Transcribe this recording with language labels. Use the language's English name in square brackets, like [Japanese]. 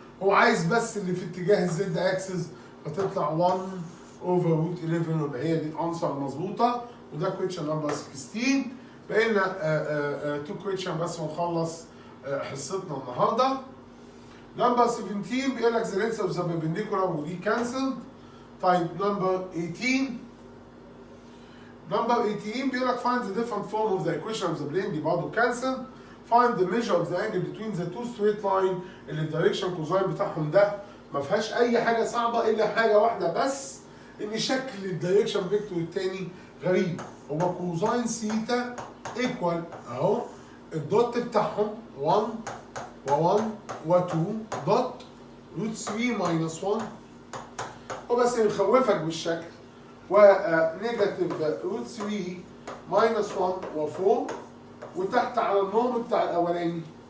[Arabic] هو عايز بس اللي في اتجاه الزد اكسس فتطلع 1 اوفر روت 11 ويبقى هي دي الانسر المظبوطه. وده كويشن نمبر 16. بقى لنا 2 كويشن بس ونخلص حصتنا النهارده. نمبر 17 بيقول لك ذا لينس اوف ذا بيربنديكولار ودي كانسلد. طيب نمبر 18. نمبر 18 بيقول لك [English] find the different form of the equation of the plane [Arabic] دي برضه كانسل. [English] find the measure of the angle between the two straight line [Arabic] اللي الدايركشن كوزاين بتاعهم ده ما فيهاش اي حاجه صعبه الا حاجه واحده بس، ان شكل الدايركشن فيكتور الثاني غريب. هو كوزاين سيتا ايكوال اهو الدوت بتاعهم 1 و1 و2 دوت روت 3 ماينس 1 هو بس يخوفك بالشكل ونيجاتيف روت 3 ماينس 1 و4 وتحت على النورم بتاع الاولاني